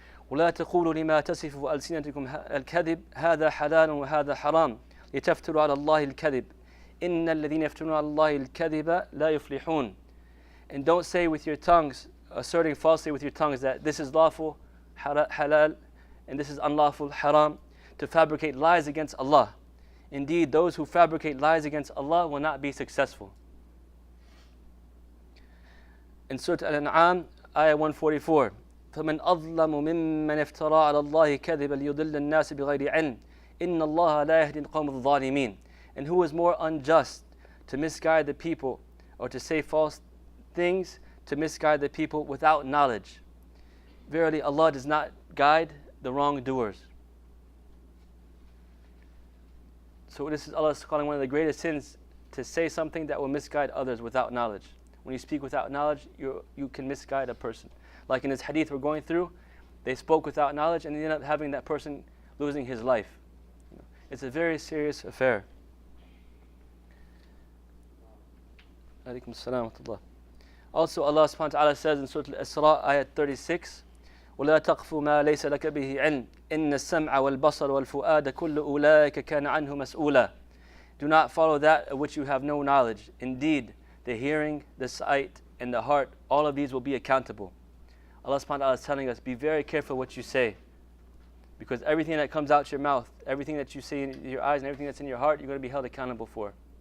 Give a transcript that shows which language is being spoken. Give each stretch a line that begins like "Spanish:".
Arabic: وَلَا تَقُولُوا لِمَا تَصِفُ أَلْسِنَتِكُمْ الْكَذِبَ هَذَا حَلَالٌ وَهَذَا حَرَامٌ لِتَفْتَرُوا عَلَى اللَّهِ الْكَذِبَ إِنَّ الَّذِينَ يَفْتَرُونَ عَلَى اللَّهِ الْكَذِبَ لَا يُفْلِحُونَ.
English: And don't say with your tongues, asserting falsely with your tongues that this is lawful, halal, and this is unlawful, haram, to fabricate lies against Allah. Indeed, those who fabricate lies against Allah will not be successful. In Surah Al-An'am, ayah 144,
Arabic: فَمَنْ أَظْلَمُ مِمَّنْ افترى على الله كذبا ليضل الناس بغير علم إن الله لا يهدي القوم الظالمين.
English: And who is more unjust to misguide the people, or to say false things to misguide the people without knowledge? Verily, Allah does not guide the wrongdoers. So this is Allah calling one of the greatest sins, to say something that will misguide others without knowledge. When you speak without knowledge, you can misguide a person. Like in this hadith we're going through, they spoke without knowledge and they ended up having that person losing his life. It's a very serious affair.
Arabic: Alaikum assalam wa rahmatullah.
English: Also Allah subhanahu wa ta'ala says in Surah Al-Isra, ayat 36,
Arabic: وَلَا تَقْفُ مَا لَيْسَ لَكَ بِهِ عِلْمٍ إِنَّ السَّمْعَ وَالْبَصَرَ وَالْفُؤَادَ كُلُّ أُولَٰئِكَ كَانَ عَنْهُ مَسْئُولًا.
English: Do not follow that of which you have no knowledge. Indeed, the hearing, the sight, and the heart, all of these will be accountable. Allah subhanahu wa ta'ala is telling us, be very careful what you say. Because everything that comes out your mouth, everything that you see in your eyes, and everything that's in your heart, you're going to be held accountable for.